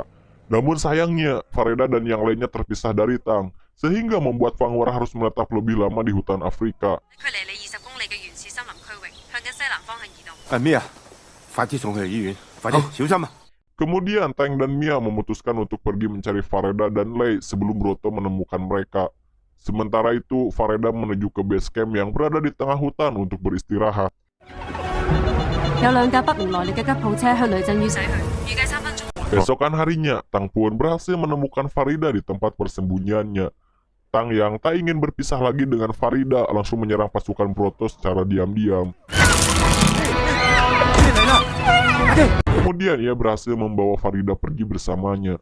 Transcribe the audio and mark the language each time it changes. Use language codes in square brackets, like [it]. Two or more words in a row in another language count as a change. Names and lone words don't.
[id] Namun sayangnya, Farida dan yang lainnya terpisah dari Tang, sehingga membuat Fangwar harus menetap lebih lama di hutan Afrika. [yue] 距離你20公里嘅原始森林區域，向緊西南方向移動。咩啊？快啲送佢去醫院，快啲，小心啊！ [id] Kemudian Tang dan Mia memutuskan untuk pergi mencari Farida dan Lei sebelum Broto menemukan mereka. Sementara itu, Farida menuju ke base camp yang berada di tengah hutan untuk beristirahat. [yue] 有兩架不明來歷嘅吉普車向雷震宇駛去，預計3分鐘。 [id] Besokan harinya, Tang pun berhasil menemukan Farida di tempat persembunyiannya. Tang yang tak ingin berpisah lagi dengan Farida langsung menyerang pasukan Broto secara diam-diam. Kemudian ia berhasil membawa Farida pergi bersamanya.